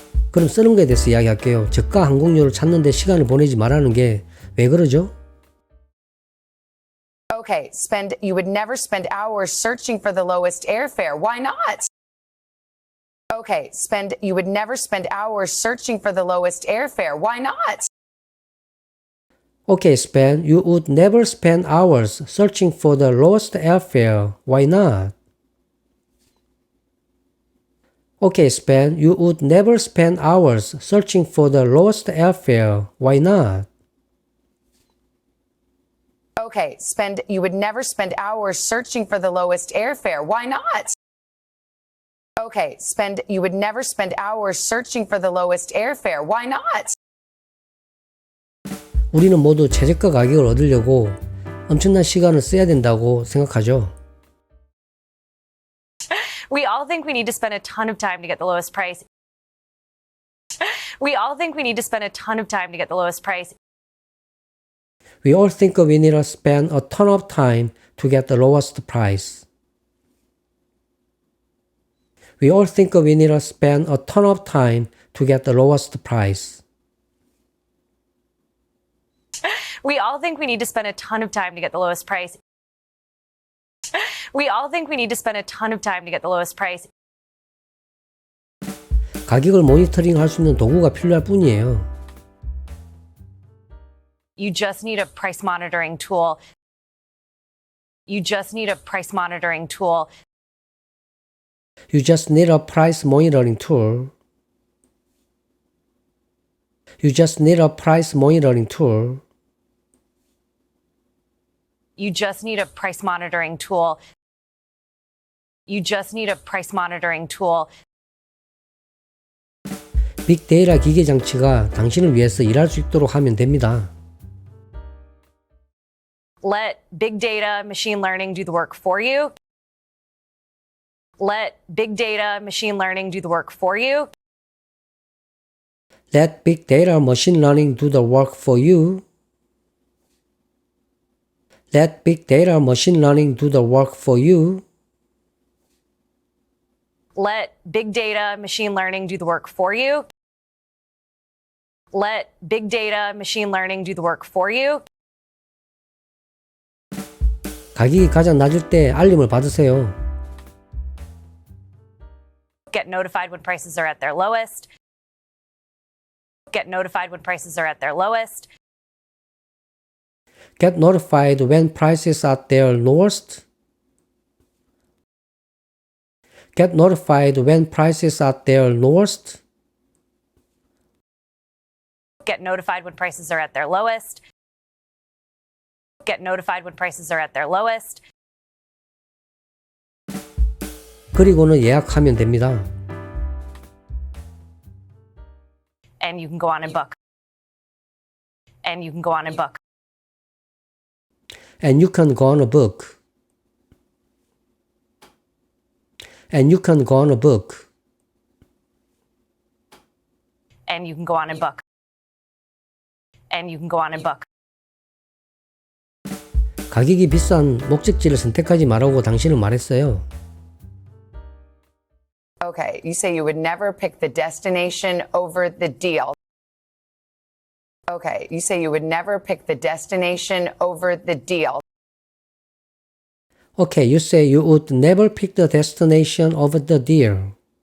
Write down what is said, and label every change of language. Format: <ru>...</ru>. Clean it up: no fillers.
<ko>그럼 쓰는 거에 대해서 이야기할게요. 저가 항공료를 찾는데 시간을 보내지 말라는 게 왜 그러죠?</ko> <en>Okay, you would never spend hours searching for the lowest airfare. Why not? Okay, you would never spend hours searching for the lowest airfare. Why not? Okay, you would never spend hours searching for the lowest airfare. Why not? Okay, you would never spend hours searching for the lowest airfare. Why not? Okay, you would never spend hours searching for the lowest airfare. Why not? Okay, you would never spend hours searching for the lowest airfare. Why not?</en> <ko>우리는 모두 최저가 가격을 얻으려고 엄청난 시간을 써야 된다고 생각하죠.</ko> <en>We all think we need to spend a ton of time to get the lowest price. We all think we need to spend a ton of time to get the lowest price. We all think we need to spend a ton of time to get the lowest price. We all think we need to spend a ton of time to get the lowest price. We all think we need to spend a ton of time to get the lowest price. We all think we need to spend a ton of time to get the lowest price.</en> <ko>가격을 모니터링 할 수 있는 도구가 필요할 뿐이에요.</ko> <en>You just need a price monitoring tool. You just need a price monitoring tool. You just need a price monitoring tool. You just need a price monitoring tool. You just need a price monitoring tool. You just need a price monitoring tool.</en> <ko>빅데이터 기계 장치가 당신을 위해서 일할 수 있도록 하면 됩니다.</ko> <en>Let big data machine learning do the work for you. Let big data machine learning do the work for you. Let big data machine learning do the work for you. Let big data machine learning do the work for you. Let big data machine learning do the work for you. Let big data machine learning do the work for you.</en> <ko>가격이 가장 낮을 때 알림을 받으세요.</ko> <en>Get notified when prices are at their lowest. Get notified when prices are at their lowest. Get notified when prices are at their lowest. Get notified when prices are at their lowest. Get notified when prices are at their lowest. Get notified when prices are at their lowest.</en> <ko>그리고는 예약하면 됩니다.</ko> <en>And you can go on and book. And you can go on and book. And you can go on a book. And you can go on a book. And you can go on and book. And you can go on and book.</en> <ko>가격이 비싼 목적지를 선택하지 말라고 당신은 말했어요.</ko> <en>Okay, you say you would never pick the destination over the deal. Okay, you say you would never pick the destination over the deal. Okay, you say you would never pick the destination over the deal.</en>